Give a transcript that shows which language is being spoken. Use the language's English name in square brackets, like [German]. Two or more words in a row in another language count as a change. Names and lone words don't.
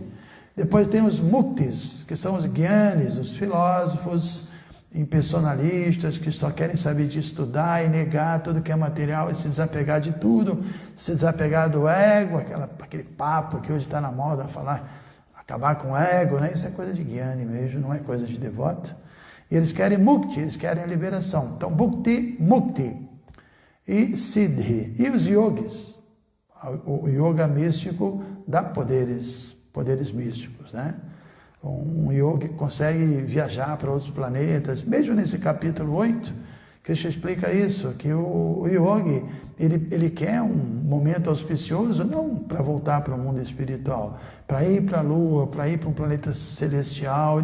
[Portuguese] Depois tem os muktis, que são os gyanis, os filósofos impersonalistas, que só querem saber de estudar e negar tudo que é material e se desapegar de tudo, se desapegar do ego, aquele papo que hoje está na moda, falar, acabar com o ego, né? Isso é coisa de gyani mesmo, não é coisa de devoto. E eles querem mukti, eles querem a liberação. Então, [Sanskrit] भुक्ति, मुक्ति e सिद्धि. [Portuguese] E os yogis, o yoga místico dá poderes místicos, né? Um yogi consegue viajar para outros planetas. Mesmo nesse capítulo 8, Krishna explica isso, que o yogi, ele quer um momento auspicioso, não para voltar para o mundo espiritual, para ir para a Lua, para ir para um planeta celestial.